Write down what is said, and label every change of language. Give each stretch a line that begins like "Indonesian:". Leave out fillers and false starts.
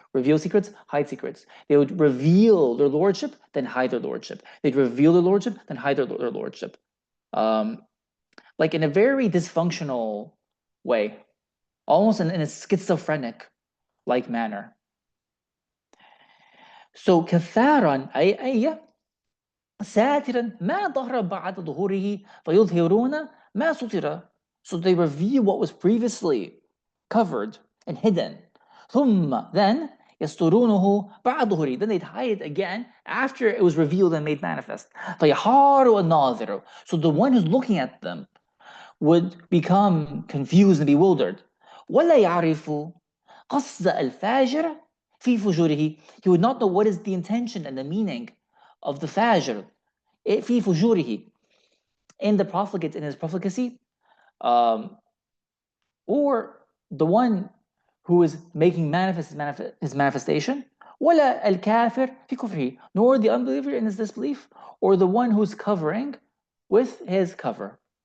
English: Reveal secrets, hide secrets. They would reveal their lordship, then hide their lordship. They'd reveal their lordship, then hide their lordship. Like in a very dysfunctional way, almost in a schizophrenic like manner.
Arabic: So كثارا أي ساترا ما ظهر بعد ظهوره فيظهرون ما ستر.
English: So they reveal what was previously covered and hidden.
Arabic: ثم then يسترونه بعد ظهوره.
English: Then they'd hide it again after it was revealed and made manifest.
Arabic: فيحار الناظر.
English: So the one who's looking at them would become confused and bewildered.
Arabic: ولا يعرف قصد الفاجر في فجوره.
English: He would not know what is the intention and the meaning of the fajr
Arabic: في فجوره,
English: in the profligate in his profligacy, or the one who is making manifest his manifestation.
Arabic: ولا الكافر في كفره,
English: nor the unbeliever in his disbelief, or the one who's covering with his cover.